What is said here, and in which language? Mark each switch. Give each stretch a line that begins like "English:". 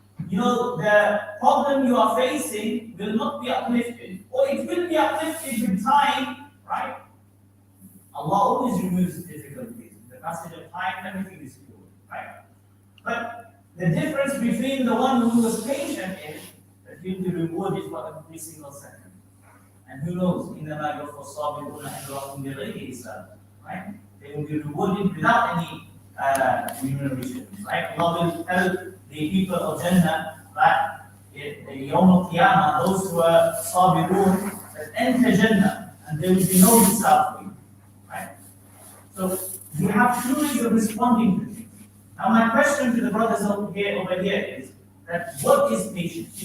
English: the problem you are facing will not be uplifted, or it will be uplifted with time, right? Allah always removes difficulties. The passage of time, everything is cured, right? But the difference between the one who was patient is that he'll be rewarded for every single second. And who knows,
Arabic: إِنَّمَا يُوَفَّى الصَّابِرُونَ أَجْرَهُم بِغَيْرِ حِسَابٍ,
English: right? They will be rewarded without any remuneration, right? Allah will tell the people of Jannah that Yawm al-Qiyamah, those who are Sabirun, that enter Jannah, and there will be no hisab for you, right? So we have two ways of responding to things. Now my question to the brothers over here is that what is patience?